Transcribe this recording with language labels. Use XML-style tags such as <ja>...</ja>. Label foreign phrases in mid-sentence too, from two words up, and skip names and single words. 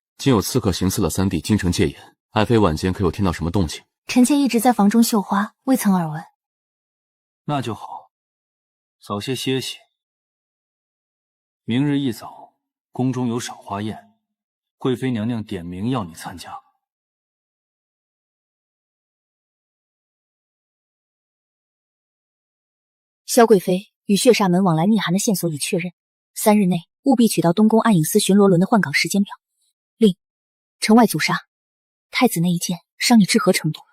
<zh>今有刺客行刺了三弟京城戒严，爱妃晚间可有听到什么动静？臣妾一直在房中绣花，未曾耳闻。那就好，早些歇息。明日一早，宫中有赏花宴，贵妃娘娘点名要你參加。蕭貴妃與血煞門往來密函的線索已確認，3日內務必取到東宮暗影司巡邏輪的換崗時間表。另，城外阻殺，太子那一箭傷你至何程度？</zh>